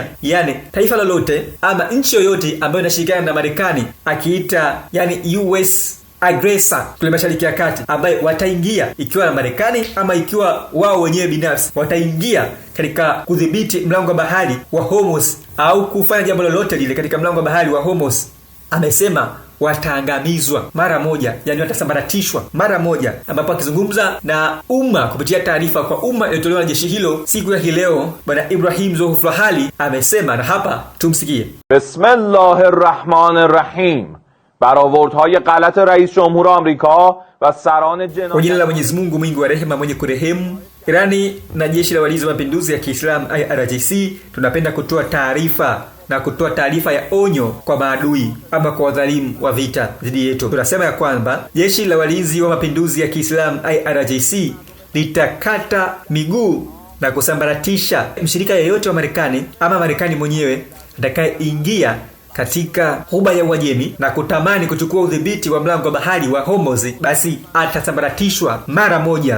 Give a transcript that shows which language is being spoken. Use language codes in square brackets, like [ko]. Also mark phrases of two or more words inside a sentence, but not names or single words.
[sw] Yani taifa lolote ama nchi yoyote ambayo inashirikiana na Marekani akiita yani [en] US aggressor [sw] kule Mashariki ya Kati, ambaye wataingia ikiwa na Marekani ama ikiwa wao wenyewe binafsi wataingia katika kudhibiti mlango wa bahari wa Hormuz au kufanya jambo lolote lile katika mlango wa bahari wa Hormuz, amesema wataangamizwa mara moja, yani watasambaratishwa mara moja. Ambapo akizungumza na umma kupitia taarifa kwa umma iliyotolewa na jeshi hilo siku ya leo, Bwana Ibrahim Zulfahali amesema, na hapa tumsikie. [ar] Bismillahirrahmanirrahim. [fa] برآوردهای غلط رئیس جمهور آمریکا و سران جنایت. [sw] Kwa jina la Mwenyezi Mungu mwingi wa rehema mwenye kurehemu. Irani na jeshi la walinzi wa mapinduzi ya Kiislamu IRGC tunapenda kutoa taarifa na kutoa taarifa ya onyo kwa maadui ama kwa wadhalimu wa vita dhidi yetu. Tunasema ya kwamba jeshi la walinzi wa mapinduzi ya Kiislamu IRGC litakata miguu na kusambaratisha mshirika yeyote wa Marekani ama Marekani mwenyewe atakayeingia katika Ghuba ya Uajemi na kutamani kuchukua udhibiti wa mlango wa bahari wa Hormuz, basi atasambaratishwa mara moja.